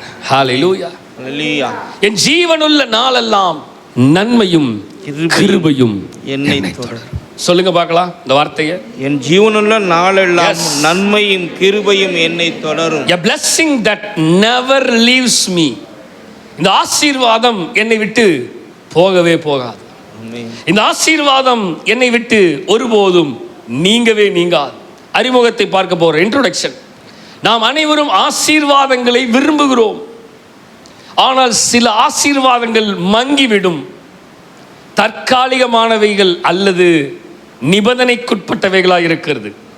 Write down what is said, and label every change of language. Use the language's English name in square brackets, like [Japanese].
[Tamil] ஹல்லேலூயா. என் ஜீவனுள்ள நாளெல்லாம் நன்மையும் கிருபையும் என்னை தொடரும். சொல்லுங்க பார்க்கலாம் இந்த வார்த்தையை. என் ஜீவனுள்ள நாளெல்லாம் நன்மையும் கிருபையும் என்னை தொடரும். [English] A blessing that never leaves me. [Tamil] இந்த ஆசீர்வாதம் என்னை விட்டு போகவே போகாது. இந்த ஆசீர்வாதம் என்னை விட்டு ஒருபோதும் நீங்கவே நீங்காது. அறிமுகத்தை பார்க்க போற இன்ட்ரோடக்ஷன். நாம் அனைவரும் ஆசீர்வாதங்களை விரும்புகிறோம். ஆனால் சில ஆசீர்வாதங்கள் மங்கிவிடும். தற்காலிகமானவைகள் அல்லது நிபந்தனைக்குட்பட்டவைகளாக இருக்கிறது.